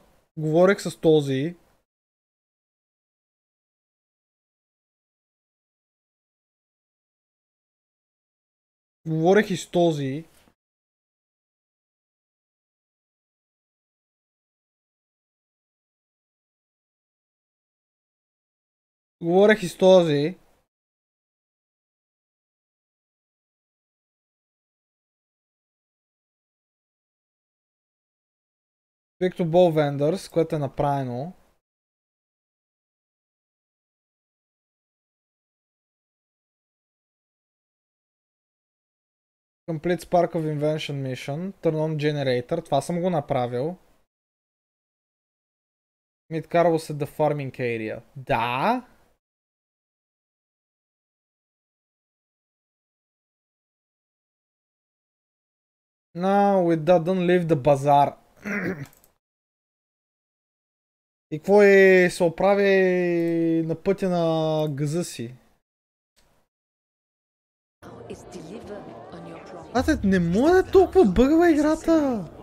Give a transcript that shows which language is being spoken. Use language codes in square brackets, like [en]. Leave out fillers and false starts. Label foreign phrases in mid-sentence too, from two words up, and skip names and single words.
[bg] Говорех с този. Говорех и с този. Говорех и с този. [en] Speak to both vendors, [bg] което е направено. [en] Complete Spark of Invention Mission. Turn on Generator. [bg] Това съм го направил. [en] Meet Carlos at the Farming Area. [bg] Да. [en] No, we don't leave the bazaar. [bg] И какво е, се оправи на пътя на газа си? Не може да е толкова бъгава играта!